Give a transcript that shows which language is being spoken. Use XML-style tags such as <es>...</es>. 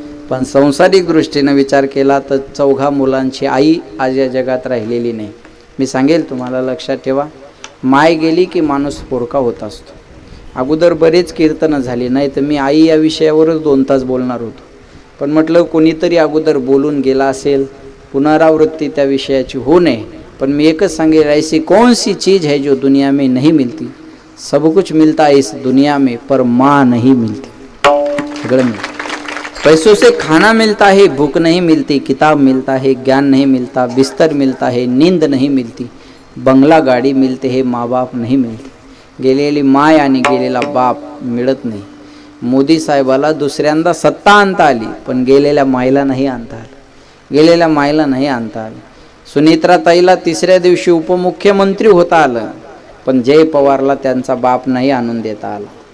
<mr>पण संसारिक दृष्टीने विचार केला तर 4 मुलांची आई आज या जगात राहिलेली नाही. मी सांगेल तुम्हाला, लक्षात ठेवा, माय गेली की माणूस पोरका होत असतो. अगोदर बरेच कीर्तनं झाली, नाही तर मी आई या विषयावरच 2 तास बोलणार होतो. पण म्हटलं कोणीतरी अगोदर बोलून गेला असेल, पुनरावृत्ती त्या विषयाची होऊ नये. पण मी एकच सांगेल,</mr> <hi>ऐसी कौन सी चीज़ है जो दुनिया में नहीं मिलती. सब कुछ मिलता है इस दुनिया में, पर माँ नहीं मिलती.</hi> <mr>सगळं मिळतं.</mr> <hi>पैसों से खाना मिलता है, भूख नहीं मिलती. किताब मिलता है, ज्ञान नहीं मिलता. बिस्तर मिलता है, नींद नहीं मिलती.</hi> <mr>बंगला गाडी मिळते हे,</mr> <hi>माँ बाप नहीं</hi> <mr>मिळते. गेलेली माय आणि गेलेला बाप मिळत नाही. मोदी साहेबाला दुसऱ्यांदा सत्ता आणता आली, पण गेलेल्या मायला नाही आणता आलं. गेलेल्या मायला नाही आणता आलं. सुनित्राताईला 3ऱ्या दिवशी उपमुख्यमंत्री होता आलं, पण जय पवारला त्यांचा बाप नाही आणून देता आला.</mr>